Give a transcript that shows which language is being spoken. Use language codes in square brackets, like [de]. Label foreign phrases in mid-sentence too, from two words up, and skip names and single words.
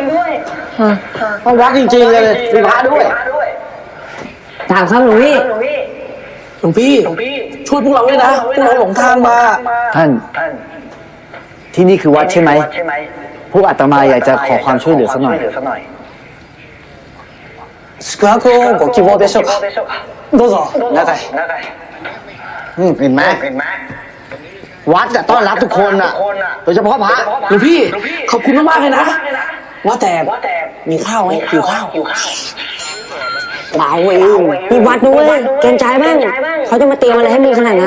[th] ต้องวัดจริงๆเลยมีพระด้วย ถามครับหลวงพี่ ช่วยพวกเราด้วยนะพวกเราหลงทางมาท่านที่นี่คือวัดใช่ไหมพวกอาตมาอยากจะขอความช่วยเหลือสักหน่อย [ja] 宿泊をご希望でしょうかどうぞ中へ [th] เห็นไหมวัดจะต้อนรับทุกคนน่ะโดยเฉพาะพระหลวงพี่ขอบคุณมากๆเลยนะว่าแต่มีข้าวไหมหิวข้าว เปล่าเองมีวัดด้วยเกรงใจบ้างเขาจะมาเตรียมอะไรให้มีขนาดนั้น